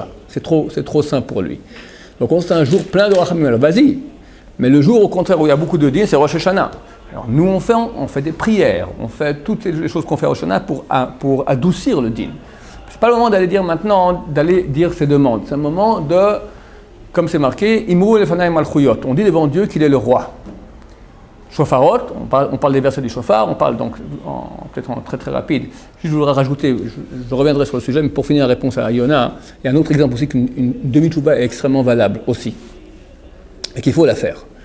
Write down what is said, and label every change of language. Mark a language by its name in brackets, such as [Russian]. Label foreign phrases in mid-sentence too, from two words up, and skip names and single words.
[French] C'est trop simple pour lui. Donc c'est un jour plein de rachamim. Alors vas-y. Mais le jour, au contraire, où il y a beaucoup de din, c'est Rosh Hashanah. Alors nous, on fait des prières, on fait toutes les choses qu'on fait à Rosh Hashanah pour adoucir le din. C'est pas le moment d'aller dire maintenant, d'aller dire ses demandes. C'est un moment de, comme c'est marqué, [Hebrew] אמרו לפני מלכויות. [French] On dit devant Dieu qu'il est le roi. Shofarot, on parle des versets du shofar, on parle donc, peut-être en très très rapide. Je voudrais rajouter, je reviendrai sur le sujet, mais pour finir la réponse à Yona, il y a un autre exemple aussi qu'une demi-tchouva est extrêmement valable aussi. Et qu'il faut la faire.